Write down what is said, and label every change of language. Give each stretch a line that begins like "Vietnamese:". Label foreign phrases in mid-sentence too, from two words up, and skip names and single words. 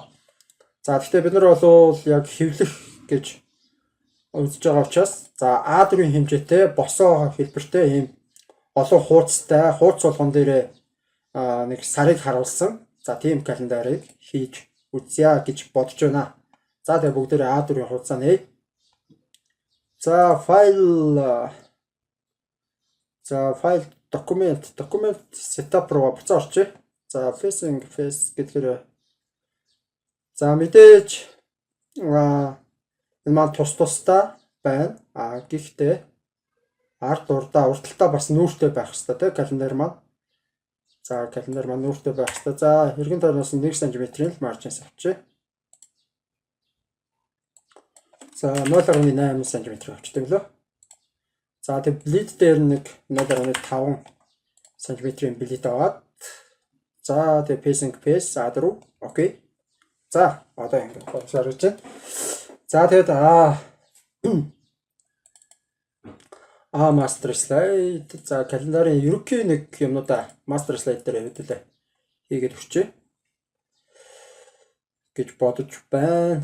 Mongolian: За гэхдээ бид нар бол яг хэвлэх гэж үзэж байгаа учраас за A4-ийн хэмжээтэй босоо хэлбэртэй ийм олон хуудастай хуудас болгон дээр нэг сарыг харуулсан. За тийм календарыг хийж үзье гэж бодож байна. За тэгээ бүгдээрээ A4-ийн хуудасаа нээ. За файл документ setup руу буцаа орчих. За
English: facing face
Mongolian: гэдгээр за мэдээж энэ маань тусдаа байна. Гэхдээ ард урталтаа бас нүүртэй байх хэрэгтэй тийм календар маань. За календар маань нүүртэй байх хэрэгтэй. За эргэн тойрноос 1 см-ийн маржинс авчи. За 0.8 см авчдаг лөө. За тэг bleed дээр нэг 0.5 см-ийн bleed аваад за тэг
English: facing face
Mongolian: A4 окей. За одоо ингэ бодсоор гэж байна. За тэгээд
English: master slide
Mongolian: за календарын ерөнхий нэг юмнуудаа
English: master slide
Mongolian: дээр хэвдэлээ хийгээд өгчээ гэж бодож байна.